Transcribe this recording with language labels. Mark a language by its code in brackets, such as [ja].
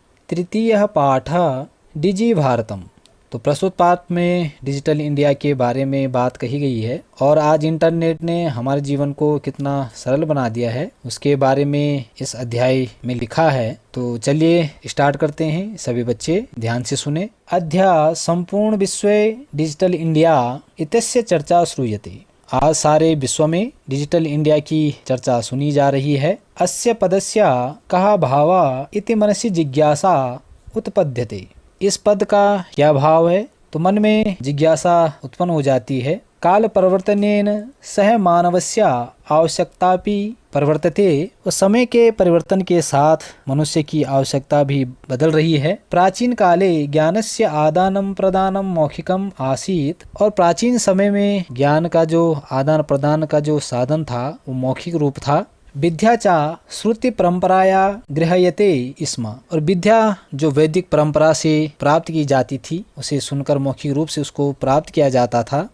[hi] तृतीय पाठ डिजी भारतम। तो प्रस्तुत पाठ में डिजिटल इंडिया के बारे में बात कही गई है और आज इंटरनेट ने हमारे जीवन को कितना सरल बना दिया है उसके बारे में इस अध्याय में लिखा है। तो चलिए स्टार्ट करते हैं। सभी बच्चे ध्यान से सुने। [sa] अध्याय संपूर्ण विश्व डिजिटल इंडिया इत्यस्य चर्चा श्रूयते। [hi] आज सारे विश्व में डिजिटल इंडिया की चर्चा सुनी जा रही है। [sa] अस्य पदस्य कः भावः इति मनसि जिज्ञासा उत्पद्यते। [hi] इस पद का क्या भाव है तो मन में जिज्ञासा उत्पन्न हो जाती है। [sa] काल परिवर्तनेन सह मानवस्य आवश्यकतापि परिवर्तते। [hi] और समय के परिवर्तन के साथ मनुष्य की आवश्यकता भी बदल रही है। [sa] प्राचीन काले ज्ञानस्य आदानं प्रदानं मौखिकम आसीत्। [hi] और प्राचीन समय में ज्ञान का जो आदान प्रदान का जो साधन था वो मौखिक रूप था। [sa] विद्या चा श्रुति परंपराया गृह्यते स्म। [hi] और विद्या जो वैदिक परंपरा से प्राप्त की जाती थी उसे सुनकर मौखिक रूप से उसको प्राप्त किया जाता था।